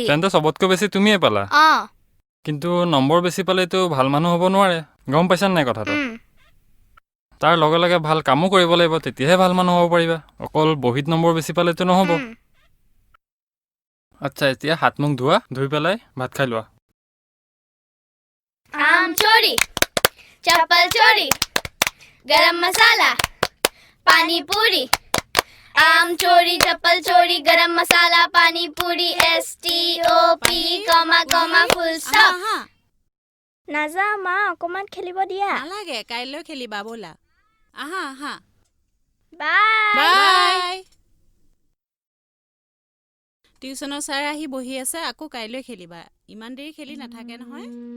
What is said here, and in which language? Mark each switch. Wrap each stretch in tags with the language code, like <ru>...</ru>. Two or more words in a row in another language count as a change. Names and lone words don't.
<as>তেন্তে সবতকৈ বেছি তুমিয়ে পালা কিন্তু নম্বৰ বেছি পালেতো ভাল মানুহ হ'ব নোৱাৰে গম পাইছা নাই কথাটো তাৰ লগে লগে ভাল কামো কৰিব লাগিব তেতিয়াহে ভাল মানুহ হ'ব পাৰিবা অকল বহিত নম্বৰ বেছি পালেতো নহ'ব আচ্ছা এতিয়া হাত মুখ ধোৱা ধুই পেলাই ভাত খাই লোৱা</as> <hi>आम चोरी चप्पल चोरी गरम मसाला पानी पूरी आम चोरी चप्पल चोरी गरम मसाला पानी पूरी STOP</hi> <en>comma comma full stop</en> <as>নাযা মা অকমান খেলিব দিয়া নালাগে কাইলৈ খেলিবা বলা আহা আহা বাই বাই টিউচনৰ ছাৰ আহি বহি আছে আকৌ কাইলৈ খেলিবা ইমান দেৰি খেলি নাথাকে নহয়</as>